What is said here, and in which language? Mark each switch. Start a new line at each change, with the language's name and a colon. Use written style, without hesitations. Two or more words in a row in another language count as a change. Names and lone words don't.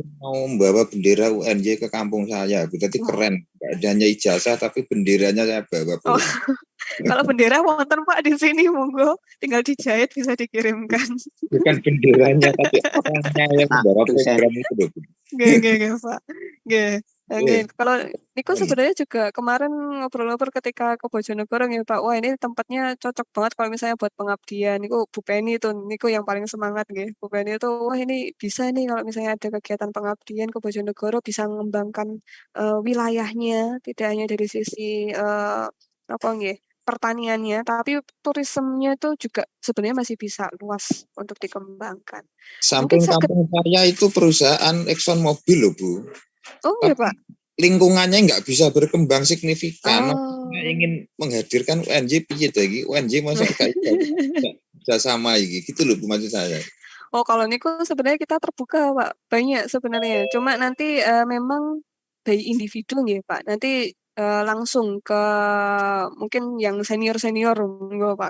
Indonesian: ini mau membawa bendera UNY ke kampung saya. Berarti Wah. keren. Gak hanya ijazah tapi benderanya saya bawa Oh, pulang. kalau bendera wonten Pak di sini monggo, tinggal dijahit bisa dikirimkan. Bukan benderanya tapi orangnya yang membawa Dosen. program itu loh.
Javanese: Nggih, nggih, nggih, Pak. Nggih. Nggih, Eh,
Indonesian: kalau niku sebenarnya juga kemarin ngobrol-ngobrol ketika ke Bojonegoro ya Pak. Wah, ini tempatnya cocok banget kalau misalnya buat pengabdian. Niku Bu Penny itu niku yang paling semangat nggih. Bu Penny itu wah ini bisa nih kalau misalnya ada kegiatan pengabdian ke Bojonegoro bisa mengembangkan wilayahnya tidak hanya dari sisi apa nggih pertaniannya, tapi turismenya itu juga sebenarnya masih bisa luas untuk dikembangkan. Mungkin samping sakit. kampung saya itu perusahaan Exxon Mobil loh Bu. Oh ya Pak. Tapi lingkungannya nggak bisa berkembang signifikan. Saya Oh. ingin menghadirkan UNJ
Javanese: piye to iki?
Indonesian: UNJ masa gak bisa sama iki gitu loh Bu, maksud saya. Oh, kalau niku sebenarnya kita terbuka, Pak. Banyak sebenarnya. Cuma nanti memang by individu nggih, Pak. Nanti langsung ke mungkin yang senior-senior enggak, Pak.